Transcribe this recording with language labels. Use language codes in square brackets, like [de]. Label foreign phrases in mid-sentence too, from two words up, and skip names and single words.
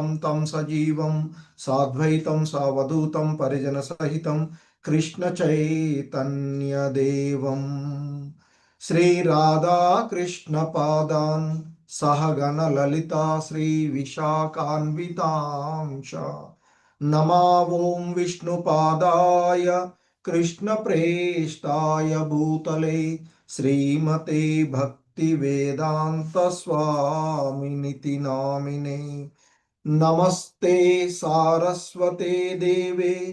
[sa] तं सजीवं साद्वैतं सावधूतं परिजन सहितं कृष्ण चैतन्यदेवं श्री राधाकृष्ण पादान् सहगण ललिता श्री विशाखान्वितांश नमा ओं विष्णुपादाय कृष्णप्रेष्ठाय भूतले श्रीमते भक्तिवेदान्त स्वामिनिति नामिने नमस्ते सारस्वते देवे